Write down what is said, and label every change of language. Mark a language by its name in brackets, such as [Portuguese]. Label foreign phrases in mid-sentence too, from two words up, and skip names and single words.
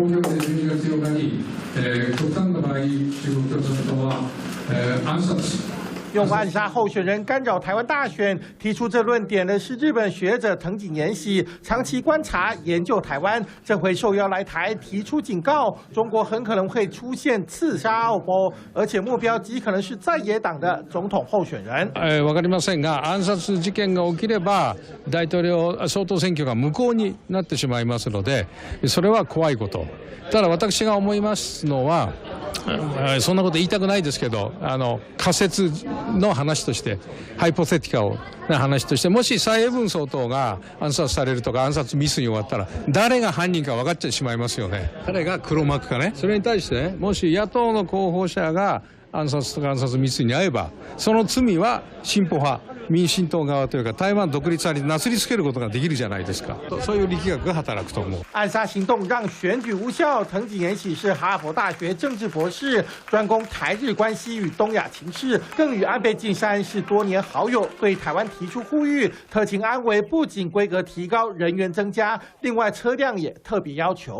[Chinese] 用暗杀候选人干扰台湾大选，提出这论点的是日本学者藤井延喜，长期观察研究台湾，这回受邀来台，提出警告，中国很可能会出现刺杀奥波，而且目标极可能是在野党的总统候選人。 [Japanese] わかりませんが、暗殺事件が起きれば大統領総統選挙が無効になってしまいますので、それは怖いこと。ただ私が思いますのは。そんなこと言いたくないですけど、仮説の話として、ハイポセティカルな話として、もし蔡英文総統が暗殺されるとか暗殺未遂に終わったら、誰が犯人か分かってしまいますよね。誰が黒幕かね。それに対してね、もし野党の候補者が暗殺とか暗殺未遂に遭えば、その罪は進歩派。民進党側というか台湾独立派になすりつけることができるじゃないですか。そういう力学が働くと思う。 [Chinese] 暗杀行动让选举无效。藤井延喜是哈佛大学政治博士，专攻台日关系与东亚情势，更与安倍晋三是多年好友，对台湾提出呼吁。特勤安危不仅规格提高，人员增加，另外车辆也特别要求。